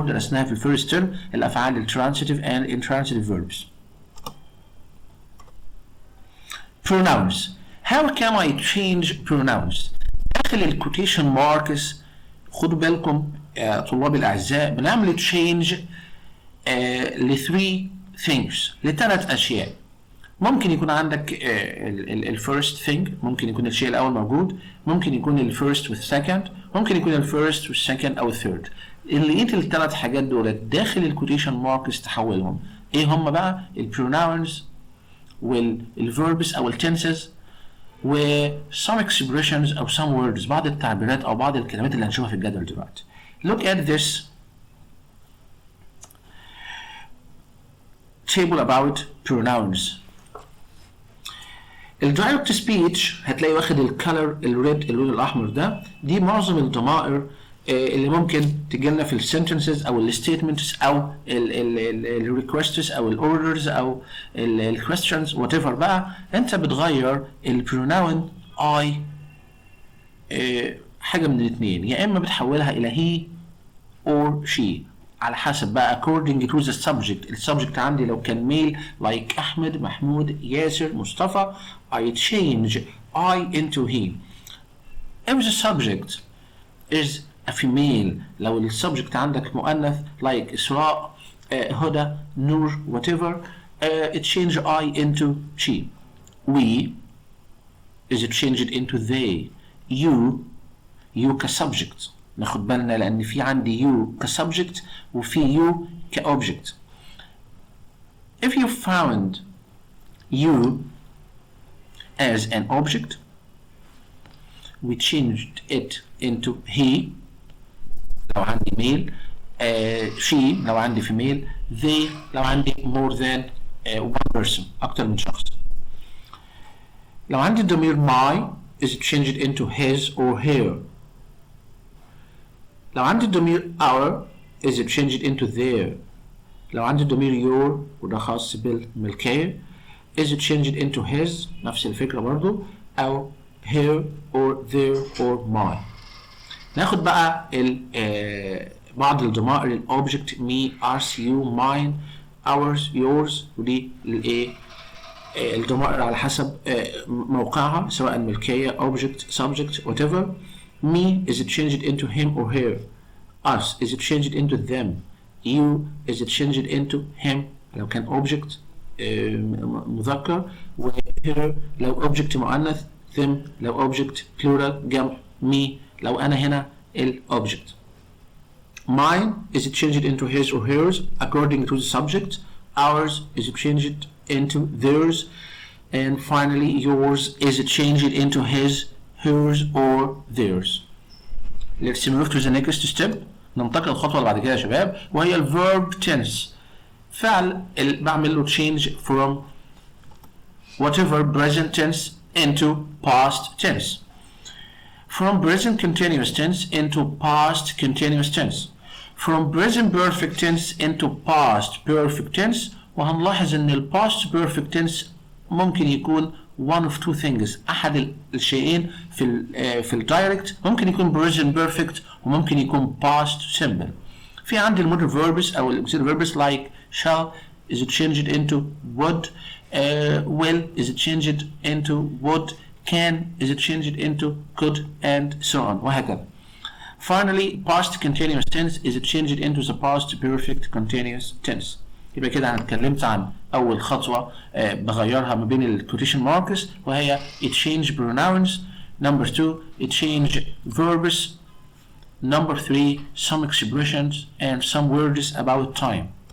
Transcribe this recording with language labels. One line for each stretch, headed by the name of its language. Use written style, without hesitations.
Arabic: درسناها في
English: first term الأفعال transitive and intransitive verbs. pronouns. how can I change pronouns؟
Arabic: داخل الquotation marks خدوا بالكم طلاب الأعزاء بنعمل
English: change
Arabic: ل
English: 3 things،
Arabic: لثلاث أشياء. ممكن يكون عندك الفيرست ثينج، ممكن يكون الشيء الاول موجود، ممكن يكون الفيرست والسكند، ممكن يكون الفيرست والسكند او الثيرد. اللي لقيت الثلاث حاجات دول داخل الكوتيشن ماركس تحولهم ايه هم بقى؟ البروناونز والفيربس او التنسز و
English: some expressions او some words،
Arabic: بعض التعبيرات او بعض الكلمات اللي هنشوفها في الجدول دلوقتي.
English: look at this table about pronouns.
Arabic: الدايركت سبيتش هتلاقي واخد الكالر الريد، اللون الاحمر ده، دي معظم الضمائر اللي ممكن تجي لنا في السنتنسز او الستيتمنتس او الريكوستس او الاوردرز او الكويستشنز وات ايفر. بقى انت بتغير البروناون اي حاجه من الاثنين، يا اما بتحولها الى هي اور شي على حسب بقى
English: according to the subject. السبجكت
Arabic: عندي لو كان
English: Male like Ahmed, Mahmoud, Yasser, Mustafa I change I into he. if the subject is a female،
Arabic: لو السبجكت عندك مؤنث
English: like Israa, Huda, Nour whatever it change I into she. we is it changed into they.
Arabic: you كسبجكت ناخد بالنا لأن في عندي you كسبجكت وفي you كأوبجكت.
English: if you found you as an object we changed it into he لو عندي male، she لو عندي female، they لو عندي more than one person
Arabic: أكتر من شخص. لو عندي الضمير
English: my is it changed into his or her.
Arabic: لو عندي الضمير
English: our is it changed into their.
Arabic: لو عندي الضمير your وده خاص بالملكية
English: is it changed into his،
Arabic: نفس الفكرة برضو، أو her
English: or their or my.
Arabic: ناخد بقى بعض الضمائر الأوبجكت me us you mine ours yours، ودي الايه الضمائر على حسب موقعها سواء ملكية object subject whatever.
English: me is it changed into him or her. us is it changed into them. you is it changed into him
Arabic: لو كان
English: object.
Arabic: مذكر، و her لو object مؤنث، them لو object
English: plural
Arabic: جمع، me لو أنا هنا ال object.
English: Mine is changed into his or hers according to the subject. Ours is changed into theirs. And finally yours is changed into his, hers or theirs. Let's move to the next step.
Arabic: ننتقل الخطوة اللي بعد كده يا شباب، وهي ال verb tense. فعل بعمل له
English: change from whatever present tense into past tense. From present continuous tense into past continuous tense. From present perfect tense into past perfect tense.
Arabic: وهنلاحظ ان ال past perfect tense ممكن يكون
English: one of two things،
Arabic: احد الشيئين في الدايركت، ممكن يكون
English: present perfect
Arabic: وممكن يكون
English: past simple.
Arabic: في عندي المودر
English: verbs او الاكسيلري verbs like shall is changed into would, will is changed into would, can is changed into could, and so on
Arabic: وهكذا.
English: Finally past continuous tense is changed into the past perfect continuous tense.
Arabic: يبقى كده انا اتكلمت عن اول خطوه بغيرها ما بين الكوتيشن ماركس، وهي
English: exchange pronouns. Number 2 exchange verbs. Number 3 some expressions and some words about time.